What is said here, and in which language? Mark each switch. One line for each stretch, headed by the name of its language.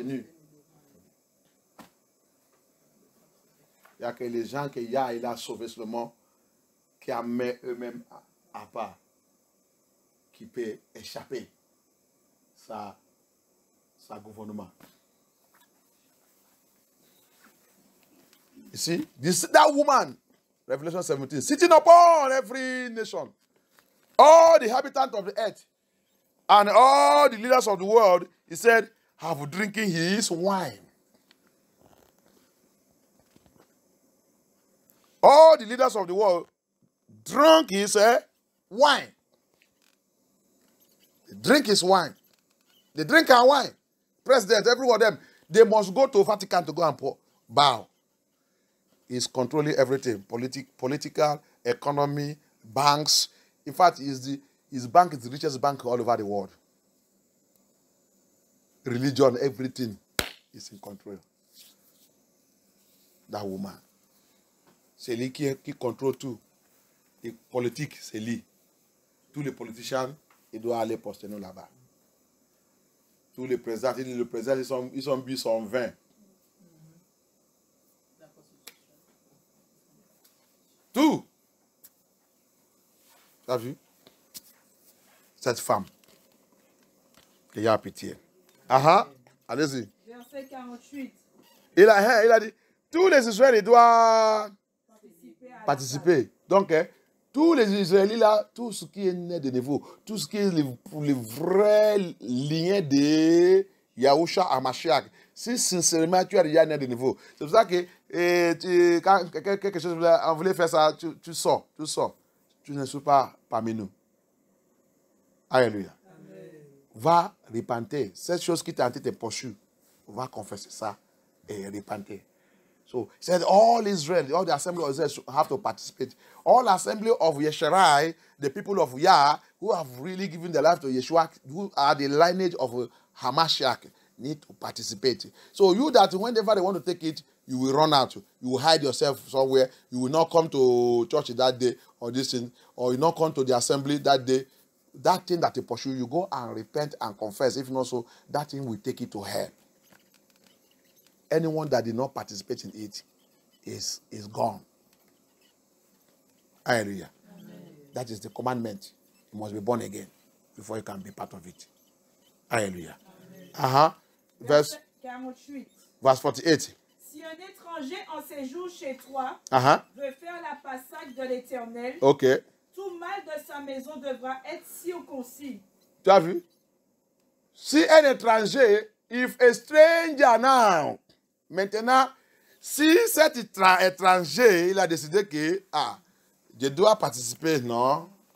French: Il n'y a que les gens qu'il a sauvés seulement, qui a mis eux-mêmes à part, qui peut échapper sa gouvernement.
English: You see, that woman, Revelation 17, sitting upon every nation, all the inhabitants of the earth, and all the leaders of the world, he said, have drinking his wine. All the leaders of the world drank his wine. They drink his wine. They drink our wine. President, every one of them, they must go to Vatican to go and bow. He's controlling everything. Political, economy, banks. In fact, his bank is the richest bank all over the world. Religion, everything is in control. That woman.
French: C'est lui qui contrôle tout. Et politique, c'est lui. Tous les politiciens, ils doivent aller poster nous là-bas. Tous les présidents, ils sont bu son vin. Tout. Tu as vu? Cette femme. Il y a pitié. Allez-y. Verset 48. Il a dit, tous les Israéliens doivent participer. Donc, tous les Israélites là, tout ce qui est né de nouveau, tout ce qui est pour les vrais liens de Yahusha à Mashiach, si sincèrement tu as déjà né de nouveau, c'est pour ça que quand quelque chose on voulait faire ça, tu sors. Tu ne suis pas parmi nous. Alléluia. Va repentir. Cette chose qui t'a été poursuivie, va confesser ça et repentir.
English: So, he said all Israel, all the assembly of Israel have to participate. All assembly of Yesharai, the people of Yah, who have really given their life to Yeshua, who are the lineage of Hamashiach, need to participate. So you that whenever they want to take it, you will run out. You will hide yourself somewhere. You will not come to church that day or this thing, or you will not come to the assembly that day. That thing that they pursue, you go and repent and confess. If not so, that thing will take you to hell. Anyone that did not participate in it is gone. Hallelujah. Amen. That is the commandment. You must be born again before you can be part of it. Hallelujah. Verse 48.
French: Si un étranger en séjour chez toi veut faire la Pâque de l'Éternel, tout mâle de sa maison devra être circoncis. Tu as vu? Si un étranger,
English: if a stranger now,
French: maintenant, si cet étranger, il a décidé que, je dois participer, non?